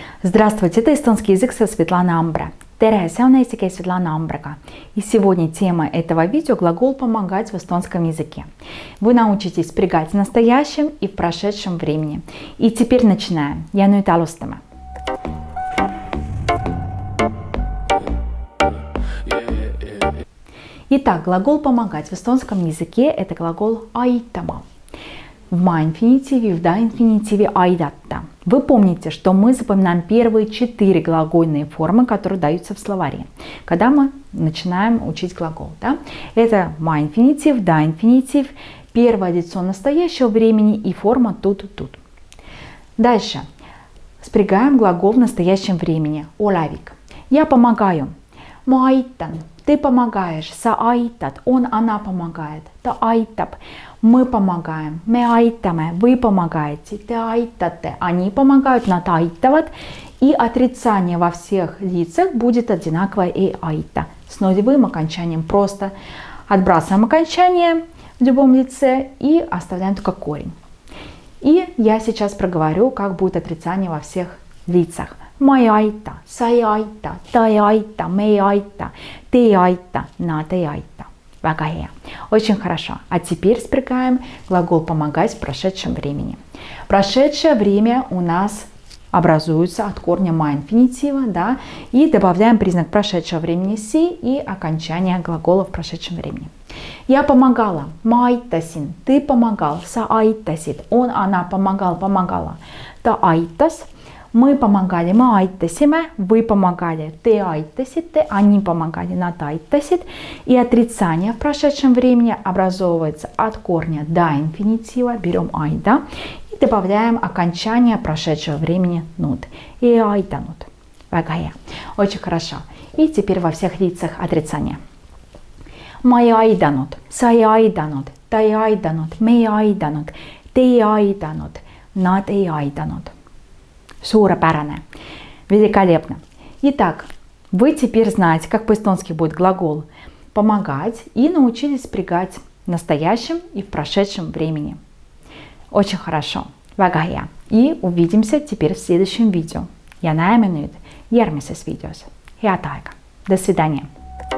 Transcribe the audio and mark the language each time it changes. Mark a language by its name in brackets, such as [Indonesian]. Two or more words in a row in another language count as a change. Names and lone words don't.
[Russian] Здравствуйте, это эстонский язык со Светланой Амбре. [Estonian] Tere, see on eesti keel Svetlana Ambrega. [Russian] И сегодня тема этого видео – глагол «помогать» в эстонском языке. Вы научитесь спрягать в настоящем и в прошедшем времени. И теперь начинаем. [Estonian] Ja nüüd alustame. [Russian] Итак, глагол «помогать» в эстонском языке – это глагол «aitama». В ма-инфинитиве и в да-инфинитиве «aidata». Вы помните, что мы запоминаем первые 4 глагольные формы, которые даются в словаре, когда мы начинаем учить глагол. Да? Это ма-инфинитив, да-инфинитив, первое лицо настоящего времени и форма тут. Дальше. Спрягаем глагол в настоящем времени. Оlavik. Я помогаю. [Estonian] Ma aitan. [Russian] Ты помогаешь. [Estonian] Sa aitad. [Russian] Он, она помогает. [Estonian] Ta aitab. [Russian] Мы помогаем. [Estonian] Me aitame. [Russian] Вы помогаете. [Estonian] Te aitate. [Russian] Они помогают. [Estonian] Nad aitavad. [Russian] И отрицание во всех лицах будет одинаковое и aita. С нулевым окончанием. Просто отбрасываем окончание в любом лице и оставляем только корень. И я сейчас проговорю, как будет отрицание во всех лицах. [Estonian] Ma ei aita, sa ei aita, ta ei aita, me ei aita, te ei aita, nad ei aita. Väga hea. [Russian] Очень хорошо. А теперь спрягаем глагол «помогать» в прошедшем времени. Прошедшее время у нас образуется от корня ма-инфинитива, да, и добавляем признак прошедшего времени «си» и окончание глагола в прошедшем времени. Я помогала. [Estonian] Ma aitasin. [Russian] Ты помогал. [Estonian] Sa aitasid. [Russian] Он, она помогал, помогала. [Estonian] Ta aitas. [Russian] Мы помогали, мы aitasime, вы помогали, [Estonian] te aitasite, [Russian] они помогали, [Estonian] nad aitasid. [Russian] И отрицание в прошедшем времени образовывается от корня да-инфинитива, берем aida и добавляем окончание прошедшего времени nud. [Estonian] И aitanut. Väga hea. [Russian] Очень хорошо. И теперь во всех лицах отрицание. [Estonian] Ma ei aidanud, sa ei aidanud, ta ei aidanud, me ei aidanud, te ei aidanud, nad ei aidanud. Suurepärane. [Russian] Великолепно. Итак, вы теперь знаете, как по-эстонски будет глагол «помогать» и научились спрягать в настоящем и в прошедшем времени. Очень хорошо. [Estonian] Väga hea. [Russian] И увидимся теперь в следующем видео. [Estonian] Ja näeme nüüd järgmises videos. Head aega. [Russian] До свидания.